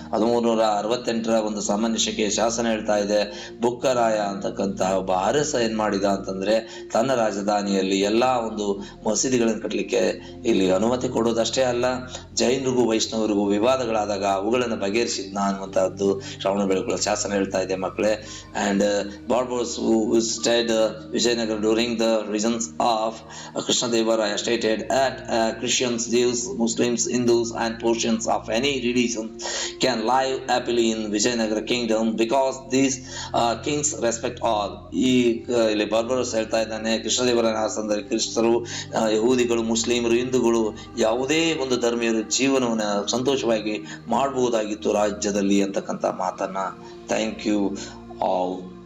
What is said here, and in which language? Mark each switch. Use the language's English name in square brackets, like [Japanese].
[Kannada] 1368ರ ಒಂದು ಸಾಮಾನ್ಯ ಶಕೆಯ ಶಾಸನ ಹೇಳ್ತಾ ಇದೆ, ಬುಕ್ಕರಾಯ ಅಂತಕ್ಕಂತಹ ಒಬ್ಬ ಅರಸ ಏನ್ ಮಾಡಿದ ಅಂತಂದ್ರೆ ತನ್ನ ರಾಜಧಾನಿಯಲ್ಲಿ ಎಲ್ಲಾ ಒಂದು ಮಸೀದಿಗಳನ್ನು ಕಟ್ಟಲಿಕ್ಕೆ ಇಲ್ಲಿ ಅನುಮತಿ ಕೊಡೋದಷ್ಟೇ ಅಲ್ಲ, ಜೈನರಿಗೂ ವೈಷ್ಣವರಿಗೂ ವಿವಾದಗಳಾದಾಗ ಅವುಗಳನ್ನು ಬಗೆಹರಿಸಿದ್ನ ಅನ್ನುವಂತಹದ್ದು ಶ್ರವಣ ಬೆಳಗುಳ ಶಾಸನ ಹೇಳ್ತಾ ಇದೆ ಮಕ್ಕಳೇ. [English] And barbers who stayed Vijayanagara during the reigns of Krishnadevaraya stated that Christians, Jews, Muslims, Hindus and portions of any religion can live happily in Vijayanagara kingdom because these kings respect all. [Kannada] ಈ ಇಲ್ಲಿ ಬಾರ್ಬರಸ್ ಹೇಳ್ತಾ ಇದ್ದಾನೆ, ಕೃಷ್ಣದೇವರಾಯನ ಆಸ್ಥಾನದಲ್ಲಿ ಕ್ರಿಸ್ತರು, ಯಹೂದಿಗಳು, ಮುಸ್ಲಿಮರು, ಹಿಂದೂಗಳು ಯಾವುದೇ ಒಂದು ಧರ್ಮೀಯರು ಜೀವನವನ್ನು ಸಂತೋಷವಾಗಿ ಮಾಡಬಹುದಾಗಿತ್ತು ರಾಜ್ಯದಲ್ಲಿ ಅಂತಕ್ಕಂಥ ಮಾತನ್ನ. [English] Thank you all.